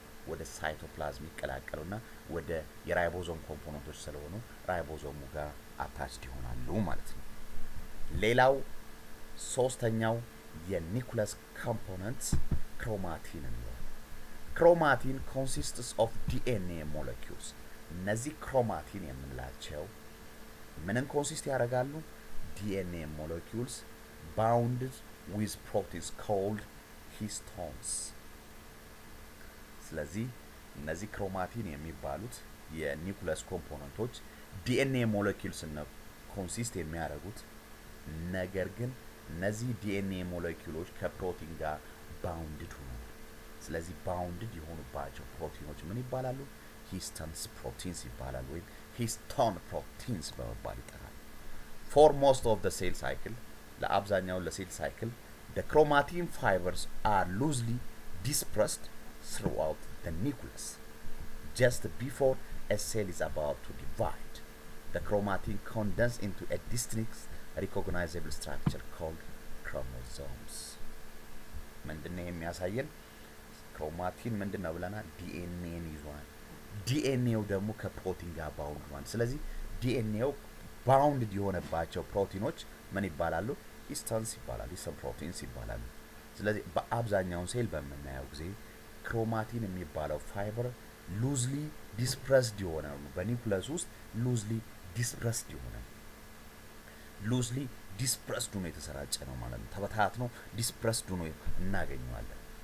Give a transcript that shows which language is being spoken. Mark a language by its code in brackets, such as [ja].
[am] ወደ ሳይቶፕላዝም ይቀላቀሉና ወደ የራይቦዞም ኮምፖነንቶች ስለሆኑ ራይቦዞሙ ጋር አታችድ ይሆናሉ ማለት ነው። ሌላው ሶስተኛው የኒኩለስ ኮምፖነንት ክሮማቲን ነው። [en] chromatin consists of DNA molecules [am] እነዚህ chromatin የምንላቸው ምንን ኮንሲስት ያደርጋሉ? [en] DNA molecules bounded with proteins called histones [am] ስለዚህ እነዚህ chromatin የሚባሉት የኒኩለስ ኮምፖነንቶች DNA molecules እና ኮንሲስት የሚያደርጉት ነገር ግን እነዚህ DNA molecules ከፕሮቲን ጋር ባውንድድ ሆነው ስለዚህ ባውንድድ የሆኑባቸው ፕሮቲኖች ምን ይባላሉ? ሂስቶንስ ፕሮቲንስ ይባላሉ ወይም ሂስቶን ፕሮቲንስ በመባል ይጠራሉ። [en] For most of the cell cycle [am] ለአብዛኛው ለሴል ሳይክል [en] the chromatin fibers are loosely dispersed throughout the nucleus just before a cell is about to divide. The chromatin condense into a distinct recognizable structure called chromosomes. [am] ምንድነው የሚያሳየን? ክሮማቲን ምንድነው ብለናል? ዲኤንኤን ይዟል። ዲኤንኤው ደግሞ ከፕሮቲን ጋር ባውንድ ሆኗል። ስለዚህ ዲኤንኤው ባውንድ የሆነባቸው ፕሮቲኖች ምን ይባላሉ? ሂስቶንስ ይባላሉ። ሂስቶን ፕሮቲንስ ይባላሉ። ስለዚህ በአብዛኛው ሴል በምናየው ጊዜ ክሮማቲን የሚባለው ፋይበር ሉዝሊ ዲስፕረስድ የሆነ ነው። በኒውክለስ ውስጥ ሉዝሊ ዲስፕረስድ የሆነ ሉዝሊ ዲስፕረስድ ሆኖ የተሰራጨ ነው ማለት ነው። ተበታትኖ ዲስፕረስድ ሆኖ እናገኘዋለን።